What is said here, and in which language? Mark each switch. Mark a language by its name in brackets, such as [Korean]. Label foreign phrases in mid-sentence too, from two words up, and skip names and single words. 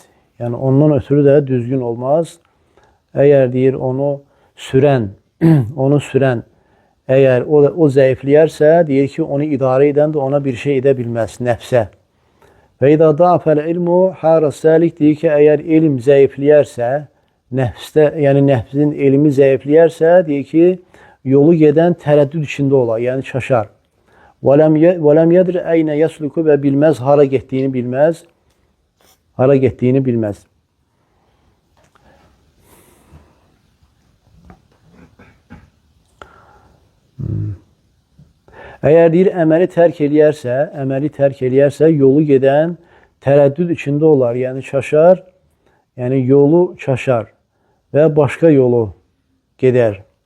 [Azerbaijani] Yani ondan ötürü də düzgün olmaz. Eğer deyir onu sürən, onu sürən eğer o zəifləyərsə, deyir ki, onu idarə edən də ona bir şey edə bilməz nəfsə. [Arabic] وإذا ضعف العلم حار السالك, [Azerbaijani] deyir ki, eğer elm zəifləyərsə, nəfsdə, yəni nəfsin elmi zəifləyərsə, deyir ki, yolu gedən tərəddüd içində olar, yəni çaşar. [Arabic] وَلَمْ يَدْرِ اَيْنَ يَسْلُكُ [Azerbaijani] və bilməz, hara getdiyini bilməz. Hara getdiyini bilməz. Eğer deyir əməli tərk eləyərsə, yolu gedən tərəddüd içində olar, yəni çaşar, yəni yolu çaşar və başqa yolu gedər.